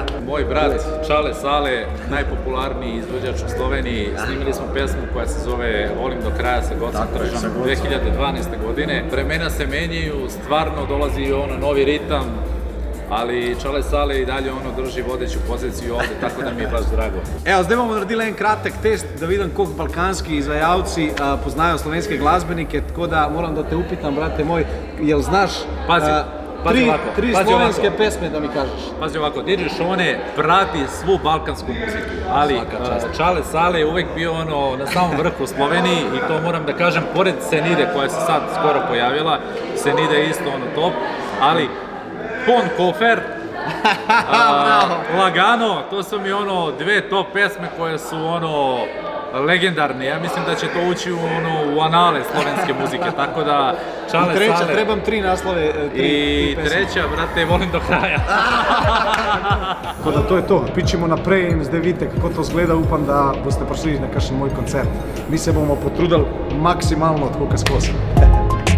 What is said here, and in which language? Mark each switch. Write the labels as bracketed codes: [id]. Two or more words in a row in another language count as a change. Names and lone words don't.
[sr] Moj brat Čale Sale, najpopularniji izvođač u Sloveniji. Snimili smo pesmu koja se zove Volim do kraja sa Gocem Tržom 2012. godine. Vremena se menjaju, stvarno dolazi ono novi ritam, ali Čale Sale i dalje ono drži vodeću poziciju ovde, tako da mi je baš drago. Evo, [sl] zdaj bomo naredili en kratek test, da vidim koliko balkanski izvajalci poznajo slovenske glasbenike, [sr] tako da moram da te upitam, brate moj, jel znaš tri slovenske pesme da mi kažeš? Pazi ovako, DJ Šone prati svu balkansku muziku, ali Čale Sale je uvek bio ono na samom vrhu u Sloveniji i to moram da kažem, pored Senide koja se sad skoro pojavila, Senide je isto ono top, ali Pon Kofer, Lagano, to su mi ono dve top pesme koje su ono legendarne. Ja mislim da će to ući u anale slovenske muzike, tako da Čale I treća, Sale... trebam tri naslove, tri pesme. Treća, brate, Volim do kraja. [sl] Tako da to je to, pičimo naprej in zdaj vidite, kako to zgleda, upam, da boste prišli na kakšen moj koncert. Mi se bomo potrudili maksimalno, tako kot skozi.